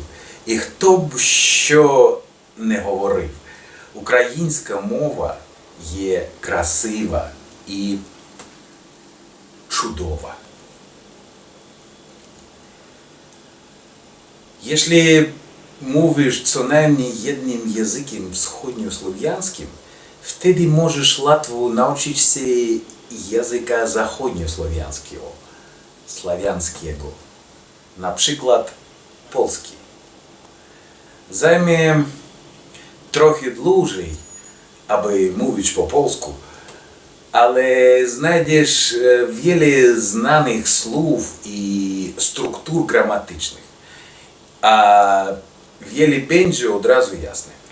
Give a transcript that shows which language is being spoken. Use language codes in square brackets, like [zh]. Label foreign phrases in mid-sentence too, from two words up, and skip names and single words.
[uk] І хто б що не говорив, українська мова є красива і чудова. [pl] Если mówisz co najmniej jednym językiem wschodnioslowjańskim, wtedy możesz łatwo nauczyć się języka zachodniosłowiańskiego, na przykład polski. Zajmie trochę dłużej, aby mówić po polsku, ale znajdziesz wiele znanych słów i struktur gramatycznych, a wiele będzie od razu jasne.